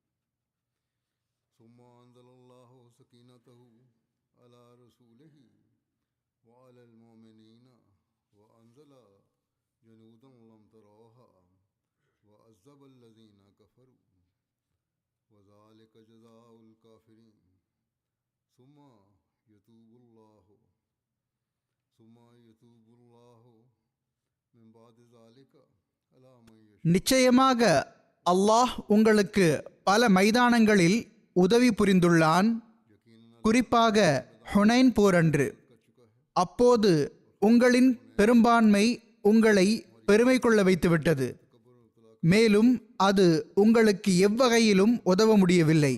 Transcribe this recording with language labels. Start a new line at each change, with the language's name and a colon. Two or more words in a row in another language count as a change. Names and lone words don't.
Arabic: ثم أنزل الله سكينته على رسوله وعلى المؤمنين وأنزل جنودا لم تروها وعذب الذين كفروا وذلك جزاء الكافرين ثم يتوب الله من بعد ذلك على من يشاء.
Tamil: நிச்சயமாக அல்லாஹ் உங்களுக்கு பல மைதானங்களில் உதவி புரிந்துள்ளான். குறிப்பாக ஹுனைன் போரன்று. அப்போது உங்களின் பெரும்பான்மை உங்களை பெருமை கொள்ள வைத்துவிட்டது. மேலும் அது உங்களுக்கு எவ்வகையிலும் உதவ முடியவில்லை.